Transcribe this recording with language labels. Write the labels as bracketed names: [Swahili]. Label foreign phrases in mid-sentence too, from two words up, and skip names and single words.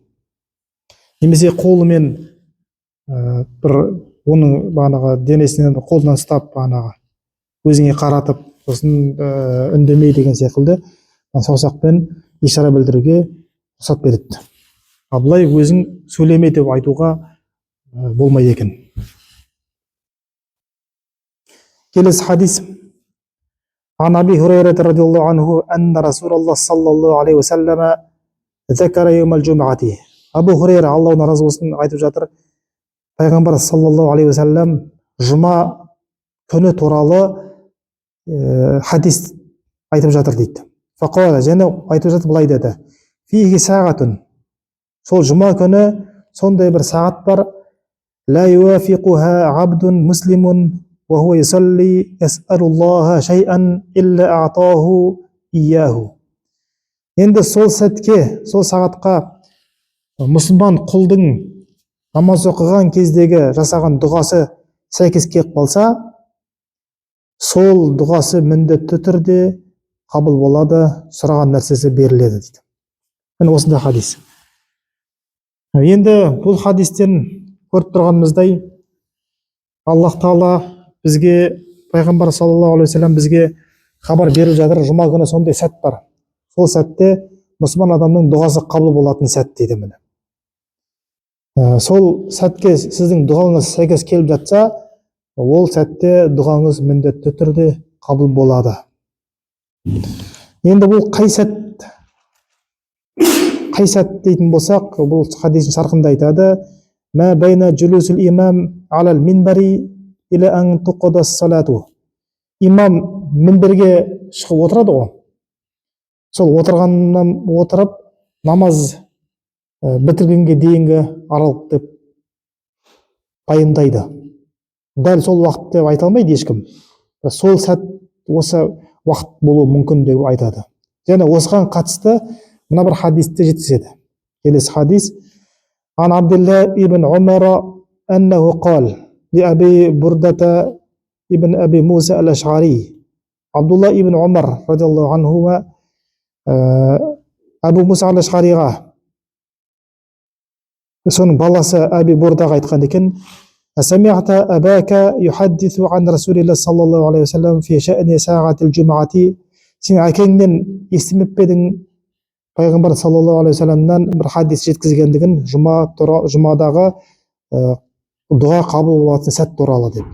[Kazakh] Немесе қолымен бір оның бағанағы денесінен қолынан ұстап бағанағы өзіңе қаратып, сосын үндемей деген секілді саусақпен ишара білдіруге рұқсат береді. Ал былай өзің сөйлеме деп айтуға болмайды екен. Келесі хадис. [Arabic] عن أبي هريرة رضي الله عنه أن رسول الله صلى الله عليه وسلم ذكر يوم الجمعة. [Kazakh] Абу Хурайра, Аллахтан разы болсын, айтып жатыр, пайғамбар [Arabic] صلى الله عليه وسلم [Kazakh] жұма күні туралы хадис айтып жатыр дейді. [Arabic] فقال, [Kazakh] және айтып жатыр, былай деді: [Arabic] فيه ساعة, [Kazakh] сол жұма күні сондай бір сағат бар, [Arabic] لا يوافقها عبد مسلم وهو يصلي يسأل الله شيئا إلا أعطاه إياه. [Kazakh] Енді сол сәтке, сол сағатқа мұсылман құлдың намаз оқыған кездегі жасаған дұғасы сәйкес келіп қалса, сол дұғасы міндетті түрде қабыл болады, сұраған нәрсесі беріледі дейді. Міне осындай хадис. Енді бұл хадистен көріп тұрғанымыздай, Аллах Тағала бізге, пайғамбар [Arabic] صلى الله عليه وسلم [Kazakh] бізге хабар беріп жатыр, жұма күні сондай сәт бар. Сол сәтте мұсылман адамның дұғасы қабыл болатын сәт дейді. Міне сол сәтке сіздің дұғаңыз сәйкес келіп жатса, ол сәтте дұғаңыз міндетті түрде қабыл болады. Енді бұл қай сәт дейтін болсақ, бұл хадистің шархында айтады: [Arabic] ما بين جلوس الإمام على المنبر إلى أن تقضى الصلاة. [Kazakh] Имам минберге шығып отырады ғой. Сол отырғаннан отырып намаз бітіргенге дейінгі аралық деп пайымдайды. Дәл сол уақыт деп айта алмайды ешкім. Сол сәт осы уақыт болуы мүмкін деп айтады. Және осыған қатысты мына бір хадисті жеткізеді. Келесі хадис. [Arabic] عن عبد الله بن عمر أنه قال لأبي بردة بن أبي موسى الأشعري. Абдулла ибн Умар رضي الله عنهما [Kazakh] Абу Муса ал-Аш'ариға, соның баласы Аби Бурдаға айтқан екен: [Arabic] أسمعت أباك يحدث عن رسول الله صلى الله عليه وسلم في شأن ساعة الجمعة. [Kazakh] Сен әкеңнен естімеп пе едің пайғамбар [Arabic] صلى الله عليه وسلم [Kazakh] бір хадис жеткізгендігін жұмадағы дұға қабыл болатын сәт туралы деп.